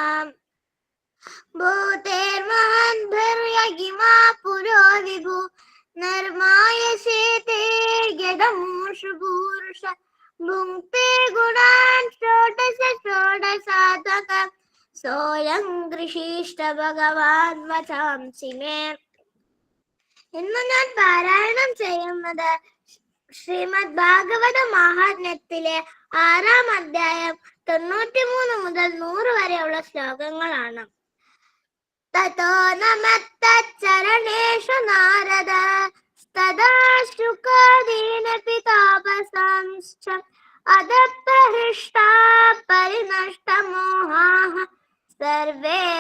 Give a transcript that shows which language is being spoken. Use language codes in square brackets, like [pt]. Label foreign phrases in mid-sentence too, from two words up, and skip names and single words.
[sa] भूतेर्महद्भिर्यगिमा पुरो विभु निर्मायसेते यदमुषु पूरुष भुङ्क्ते गुणान् षोडश षोडशात्मक सोऽयं गृहीष्ट भगवान् वचांसि मे. [ml] ഇന്ന് ഞാൻ പാരായണം ചെയ്യുന്നത് ശ്രീമദ് ഭാഗവത മഹാത്മ്യത്തിലെ 6-ാം അധ്യായം 93 മുതൽ 100 വരെയുള്ള ശ്ലോകങ്ങളാണ്. [sa] തതോ നമത്തച്ചരണേഷു നാരദ തദാ ശുകാദീനപി താപസാംശ്ച അദപ്രഹൃഷ്ടാ പരിനഷ്ടമോഹാഃ സർവേ